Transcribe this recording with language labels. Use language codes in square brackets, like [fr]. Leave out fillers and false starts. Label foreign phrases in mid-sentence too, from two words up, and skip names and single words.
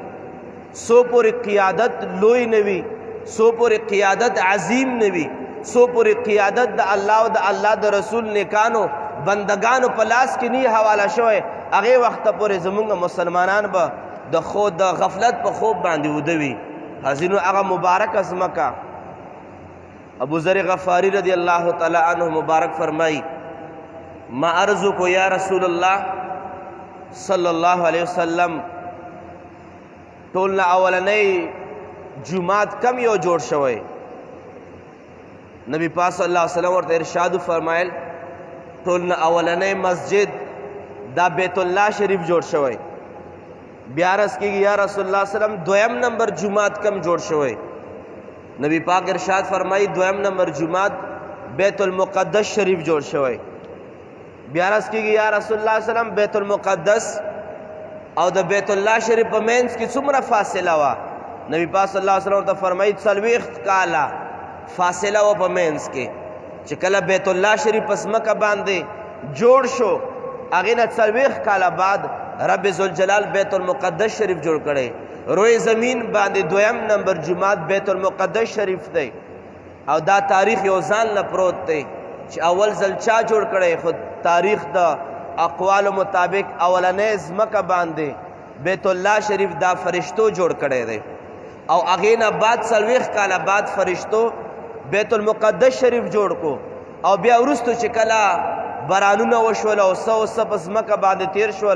[ps] څو پورې قیادت لوی نه وي، څو پورې قیادت عظیم نه وي، څو پورې قیادت د الله او د الله د رسول نیکانو بندگانو په لاس کې نه حواله شوی، هغې وخته پورې زمونږ مسلمانان به د غفلت په خوب باندې اوده وي. حاضرینو هغه مبارکه ځمکه ابو ذر غفاری [ar] رضی اللہ تعالی عنہ [ps] مبارک فرمائی ما عرضو کو [ar] یا رسول اللہ صلی اللہ علیہ وسلم [ps] ټولنا اولنی جماعت کم یو جوړ شوی نبی پاک [ar] صلی اللہ علیہ وسلم [ps] ورته ارشاد فرمایل ټولنا اولنی مسجد دا بیت اللہ شریف جوړ شوی بیا عرض کیږي [ar] یا رسول اللہ صلی اللہ علیہ وسلم [ps] دویم نمبر جماعت کم جوړ شوی نبی پاک ارشاد فرمائی دویم نمبر جماعت بیت المقدس شریف جوړ شوی بیا عرض کیږي [ar] یا رسول اللہ صلی اللہ علیہ وسلم [ps] بیت المقدس او د بیت الله شریف په منځ کې څومره فاصله وه نبی پاک [ar] صلی الله علیه وسلم [ps] ته فرمایي 40 کاله فاصله وه په منځ کې چې کله بیت الله شریف په ځمکه باندې جوړ شو هغې نه 40 کاله بعد رب ذوالجلال بیت المقدس شریف جوړ کړی روی زمین باندې دویم نمبر جماعت بیت المقدس شریف دی او دا تاریخ یو ځان نه پروت دی چې اول ځل چا جوړ کړی خو تاریخ د اقوال مطابق اولنې ځمکه باندې بیت الله شریف دا فرشتو جوړ کړی دی او هغې نه بعد 40 کاله بعد فرشتو بیت المقدس شریف جوړ کو او بیا وروستو چې کله بارانونه وشول او څه په ځمکه باندې تیر شول